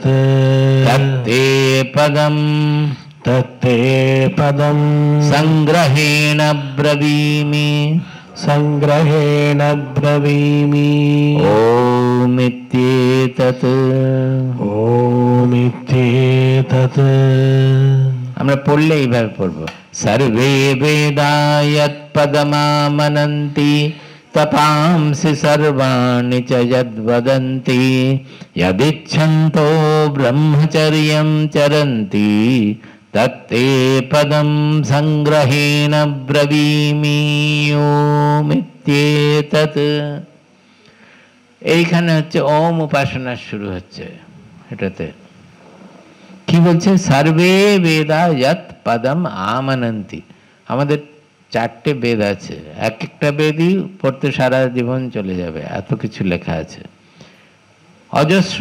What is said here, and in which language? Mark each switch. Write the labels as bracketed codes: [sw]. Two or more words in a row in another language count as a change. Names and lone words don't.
[sa] तत्ते पदं तत्ते पदं संग्रहेण ब्रवीमि संग्रहेण ब्रवीमि ओमित्येतत् ओमित्येतत् [bn] আমরা পড়লে এইভাবে পড়ব [sa] सर्वे वेदा यत्पदमामनन्ति तपांसि सर्वाणि च यद्वदन्ति यदिच्छन्तो ब्रह्मचर्यं चरन्ति तत्ते पदं संग्रहेण ब्रवीमि ओमित्येतत्। [bn] এইখানে হচ্ছে ওম উপাসনা শুরু হচ্ছে। এটাতে কি বলছে? [sa] सर्वे वेदा यत् पदम् आमनन्ति। [bn] আমাদের 4টে বেদ আছে, এক একটা বেদই পড়তে সারা জীবন চলে যাবে, এত কিছু লেখা আছে, অজস্র।